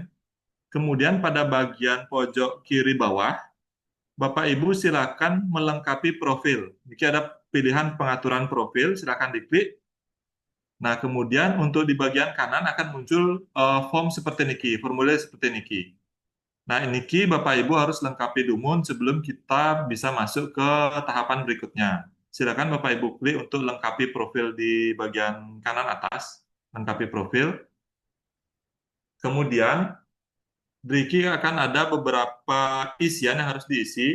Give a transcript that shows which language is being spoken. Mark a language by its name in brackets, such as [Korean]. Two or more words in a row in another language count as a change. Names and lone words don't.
[Indonesian] Kemudian pada bagian pojok kiri bawah, Bapak Ibu silakan melengkapi profil. Niki ada pilihan pengaturan profil, silakan diklik. Nah, kemudian untuk di bagian kanan akan muncul form seperti niki, formulir seperti niki. Nah, niki Bapak Ibu harus lengkapi Dumun sebelum kita bisa masuk ke tahapan berikutnya. Silakan Bapak Ibu klik untuk lengkapi profil di bagian kanan atas, lengkapi profil. Kemudian Driki akan ada beberapa isian yang harus diisi.